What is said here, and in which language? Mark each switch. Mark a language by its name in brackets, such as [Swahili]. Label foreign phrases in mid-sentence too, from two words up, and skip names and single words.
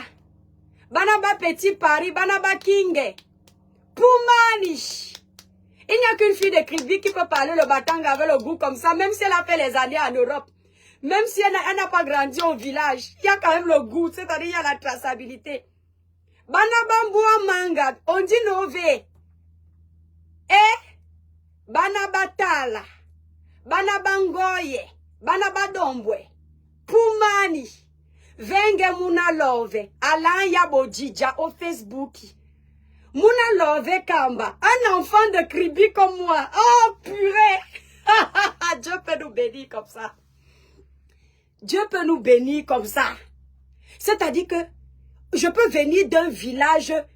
[French] Banaba Petit Paris, Banaba King, Poumani. Il n'y a qu'une fille de Kribi qui peut parler le batanga avec le goût comme ça, même si elle a fait les années en Europe. Même si elle n'a pas grandi au village, il y a quand même le goût, c'est-à-dire il y a la traçabilité. Banaba Manga, on dit Nové. Banaba Tala, Banaba Ngoye, Banaba Dombwe, Poumani, Venge Muna Love, Alain Yabodjidja au Facebook. Muna Love Kamba, un enfant de Kribi comme moi. Oh purée! Dieu peut nous bénir comme ça. Dieu peut nous bénir comme ça. C'est-à-dire que je peux venir d'un village.